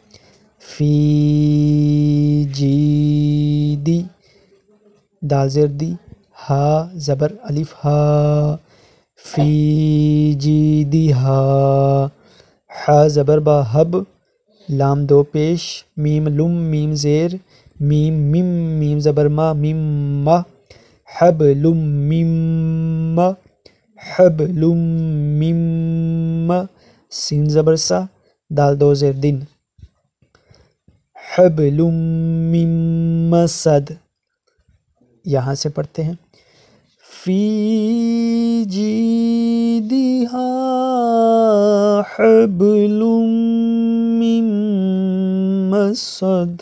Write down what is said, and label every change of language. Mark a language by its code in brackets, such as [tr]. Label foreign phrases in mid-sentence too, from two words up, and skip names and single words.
[ur] فی جی دی، دال زیر دی، ہا زبر الف ہا، فی جی دی ہا. ہا زبر با ہب، لام دو پیش، میم لم میم زیر میم، میم میم زبر ما، میم ما. حبل میم ما، حبل میم ما. سین زبر سا، دال دو زیر دن، حبل میم مسد. یہاں سے پڑھتے ہیں [ar] فی جیدہا حبل من مسد.